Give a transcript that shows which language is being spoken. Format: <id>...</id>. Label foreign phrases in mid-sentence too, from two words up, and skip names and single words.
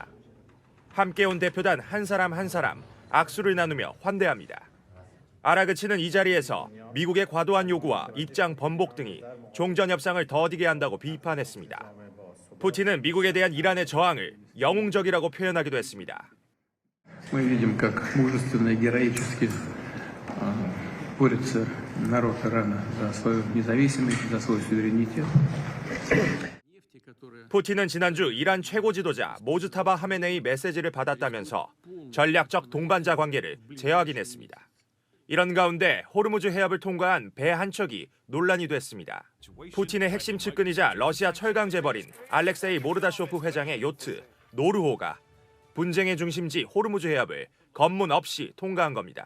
<ko>함께 온 대표단 한 사람 한 사람 악수를 나누며 환대합니다. 아라그치는 이 자리에서 미국의 과도한 요구와 입장 번복 등이 종전 협상을 더디게 한다고 비판했습니다. 푸틴은 미국에 대한 이란의 저항을 영웅적이라고 표현하기도 했습니다.</ko> <ru>Мы видим, как мужественно и героически борется народ Ирана за свою независимость, за свой суверенитет.</ru> <ko>푸틴은 지난주 이란 최고 지도자 모즈타바 하메네이 메시지를 받았다면서 전략적 동반자 관계를 재확인했습니다. 이런 가운데 호르무즈 해협을 통과한 배 한 척이 논란이 됐습니다. 푸틴의 핵심 측근이자 러시아 철강 재벌인 알렉세이 모르다쇼프 회장의 요트 노르호가 분쟁의 중심지 호르무즈 해협을 검문 없이 통과한 겁니다.</ko>